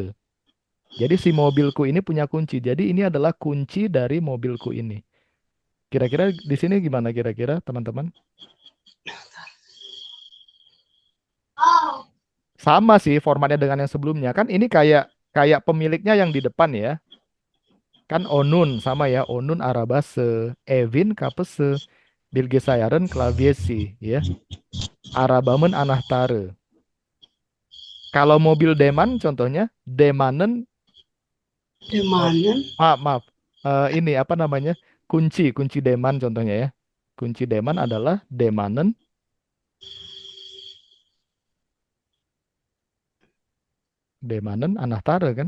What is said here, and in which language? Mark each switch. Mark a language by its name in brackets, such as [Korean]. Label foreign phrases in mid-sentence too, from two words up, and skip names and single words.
[Indonesian] Jadi si mobilku ini punya kunci. Jadi ini adalah kunci dari mobilku ini. Kira-kira di sini gimana kira-kira teman-teman? Sama sih formatnya dengan yang sebelumnya. Kan ini kayak kayak pemiliknya yang di depan ya. Kan Onun sama ya, [Turkish] Onun Arabase, Evin Kapese, Bilgisayarın klavyesi ya, Arabamın anahtarı. [Indonesian] Kalau mobil Deman contohnya, Demanen, Di oh, mana? maaf maaf. Ini apa namanya? Kunci, kunci Deman contohnya ya. Kunci Deman adalah Demanen, [Turkish] Demanen anahtarı [Indonesian] kan?